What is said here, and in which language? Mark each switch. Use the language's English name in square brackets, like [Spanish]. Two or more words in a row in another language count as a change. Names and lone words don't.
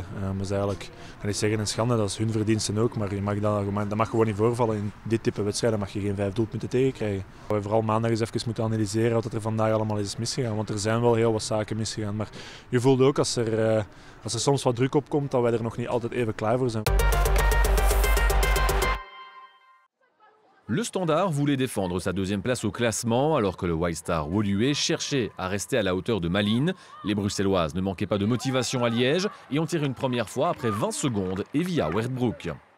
[Dutch] Dat is eigenlijk, kan ik zeggen, een schande. Dat is hun verdiensten ook. Maar dat mag gewoon niet voorvallen. In dit type wedstrijden mag je geen 5 doelpunten tegenkrijgen. We vooral maandag eens even moeten analyseren wat er vandaag allemaal is misgegaan. Want er zijn wel heel wat zaken misgegaan. Maar je voelt ook als er soms wat druk op komt dat wij er nog niet altijd even klaar voor zijn. [French] Le Standard voulait défendre sa deuxième place au classement alors que le White Star Woluwe cherchait à rester à la hauteur de Malines. Les Bruxelloises ne manquaient pas de motivation à Liège et ont tiré une première fois après 20 secondes et via Wertbroek.